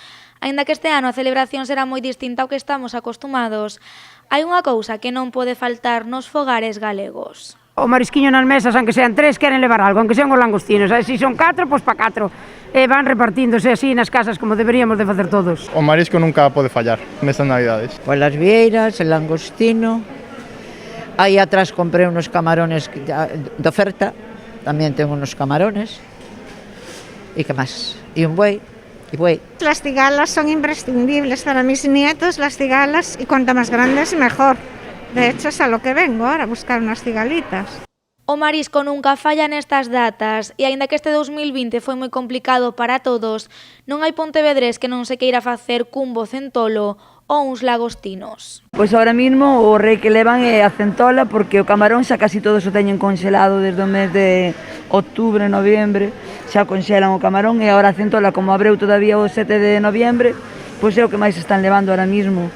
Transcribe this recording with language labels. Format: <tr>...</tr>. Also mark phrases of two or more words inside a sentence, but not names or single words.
<gl>Aínda que este ano a celebración será moi distinta ao que estamos acostumados, hai unha cousa que non pode faltar nos fogares galegos. O marisquiño nas mesas,</gl> <es>aunque sean 3,</es> <gl>queren levar algo,</gl> <es>aunque sean os langostinos.</es> <gl>Se son 4, pois pa 4. Van repartíndose así nas casas como deberíamos de facer todos. O marisco nunca pode fallar nestas navidades. Pois as vieiras,</gl> <es>el langostino.</es> <gl>Aí atrás comprei</gl> <es>unos camarones</es> <gl>de oferta. Tamén</gl> <es>tengo unos camarones.</es> <gl>E que máis? E un buey.</gl> <es>Las cigalas son imprescindibles para mis nietos, las cigalas, y cuanto más grandes mejor. De hecho es a lo que vengo ahora, a buscar unas cigalitas.</es> <gl>O marisco nunca falla nestas datas e aínda que este 2020 foi moi complicado para todos, non hai pontevedrés que non se queira facer cun bo centolo ou uns lagostinos.</gl> <es>Pois ahora mismo</es> <gl>o rei que levan é a centola porque o camarón xa casi todos o teñen congelado desde o mes de outubro, noviembre, xa conxelan o camarón e agora a centola como abreu todavía o 7 de noviembre,</gl> <es>pois é o que máis están levando ahora mismo.</es>